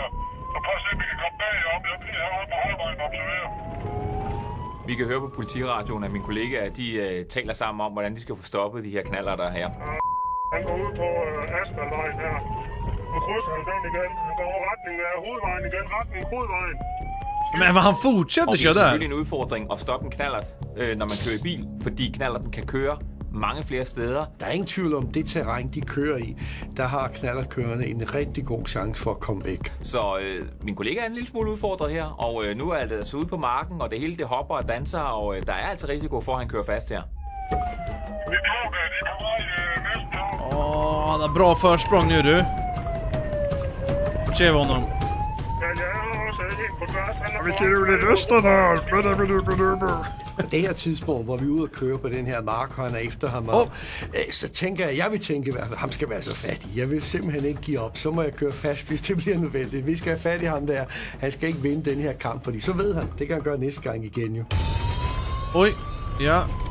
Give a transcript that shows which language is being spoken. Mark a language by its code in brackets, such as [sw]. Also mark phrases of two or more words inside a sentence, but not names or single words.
[da] Så prøv at se, om vi kan komme bagom. Jeg bliver heroppe på halvvejen observere. Vi kan høre på politiradioen, at mine kollegaer de taler sammen om, hvordan de skal få stoppet de her knallerter her. Han går ud på asfaltvejen her. Og krydser han den igen. Han går over retning af hovedvejen igen. Retning hovedvejen. [sv] Men vad han fortsätter [da] Og det er [sv] köra där. [da] selvfølgelig en udfordring at stoppe en knallert, når man kører i bil, fordi knallerten kan køre mange flere steder. Der er ingen tvivl om det terræn, de kører i. Der har knallertkørerne en rigtig god chance for at komme væk. Så min kollega er en lille smule udfordret her, og nu er det altså ude på marken, og det hele det hopper og danser, og der er altså risiko for, at han kører fast her. [sv] Han har bra försprång nu du. Se honom. [da] På det her tidspunkt, hvor vi er ude at køre på den her mark, og han er efter ham, og, så tænker jeg vil tænke, at ham skal være så fattig. Jeg vil simpelthen ikke give op. Så må jeg køre fast, hvis det bliver nødvendigt. Vi skal have fat i ham der. Han skal ikke vinde den her kamp, fordi så ved han, det kan han gøre næste gang igen jo. [sv] Oj, ja.